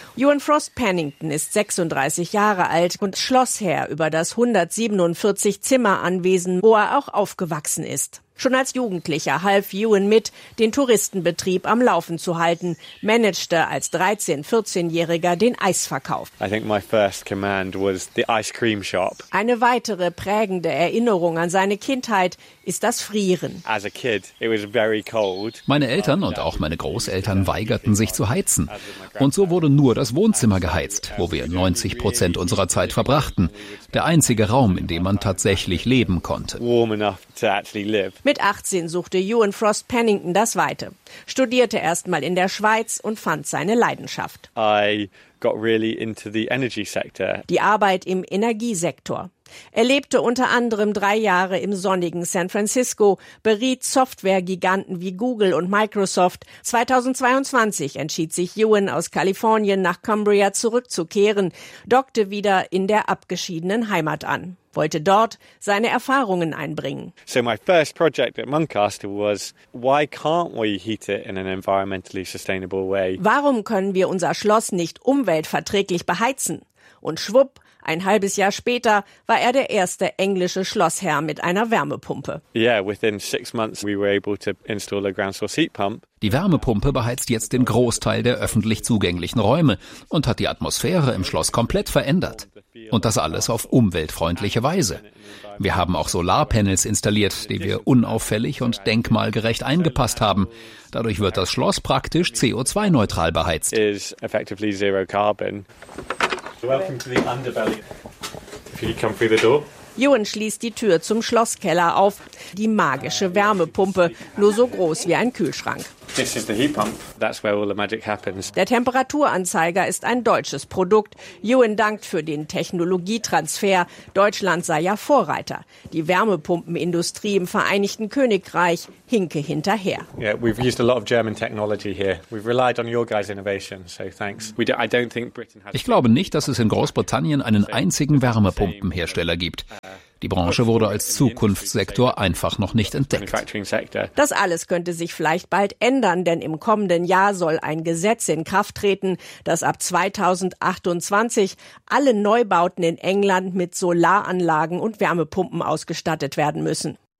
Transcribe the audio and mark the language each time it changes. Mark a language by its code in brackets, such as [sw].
[de] Ewan Frost-Pennington ist 36 Jahre alt und Schlossherr über das 147 Zimmer Anwesen, wo er auch aufgewachsen ist. Schon als Jugendlicher half Ewan mit, den Touristenbetrieb am Laufen zu halten, managte als 13-14-Jähriger den Eisverkauf. [en] I think my first command was the ice cream shop. [de] Eine weitere prägende Erinnerung an seine Kindheit ist das Frieren. [en] As a kid, it was very cold. [de] Meine Eltern und auch meine Großeltern weigerten sich zu heizen. Und so wurde nur das Wohnzimmer geheizt, wo wir 90% unserer Zeit verbrachten. Der einzige Raum, in dem man tatsächlich leben konnte. [en] Warm enough to actually live. [de] Mit 18 suchte Ewan Frost-Pennington das Weite, studierte erstmal in der Schweiz und fand seine Leidenschaft. [en] I got really into the energy sector. [de] Die Arbeit im Energiesektor. Er lebte unter anderem 3 Jahre im sonnigen San Francisco, beriet Software-Giganten wie Google und Microsoft. 2022 entschied sich Ewan aus Kalifornien nach Cumbria zurückzukehren, dockte wieder in der abgeschiedenen Heimat an. Wollte dort seine Erfahrungen einbringen. [en] So my first project at Muncaster was, why can't we heat it in an environmentally sustainable way? [de] Warum können wir unser Schloss nicht umweltverträglich beheizen? Und schwupp, ein halbes Jahr später war er der erste englische Schlossherr mit einer Wärmepumpe. [en] Yeah, within 6 months we were able to install a ground source heat pump. [de] Die Wärmepumpe beheizt jetzt den Großteil der öffentlich zugänglichen Räume und hat die Atmosphäre im Schloss komplett verändert. Und das alles auf umweltfreundliche Weise. Wir haben auch Solarpanels installiert, die wir unauffällig und denkmalgerecht eingepasst haben. Dadurch wird das Schloss praktisch CO2-neutral beheizt. [en] Is effectively zero carbon. [de] Ewan schließt die Tür zum Schlosskeller auf. Die magische Wärmepumpe, nur so groß wie ein Kühlschrank. [en] This is the heat pump. That's where all the magic happens. [de] Der Temperaturanzeiger ist ein deutsches Produkt. Ewan dankt für den Technologietransfer. Deutschland sei ja Vorreiter. Die Wärmepumpenindustrie im Vereinigten Königreich hinke hinterher. [en] Yeah, we've used a lot of German technology here. We've relied on your guys' innovation, so thanks. I don't think Britain has. [de] Ich glaube nicht, dass es in Großbritannien einen einzigen Wärmepumpenhersteller gibt. Die Branche wurde als Zukunftssektor einfach noch nicht entdeckt. Das alles könnte sich vielleicht bald ändern, denn im kommenden Jahr soll ein Gesetz in Kraft treten, das ab 2028 alle Neubauten in England mit Solaranlagen und Wärmepumpen ausgestattet werden müssen.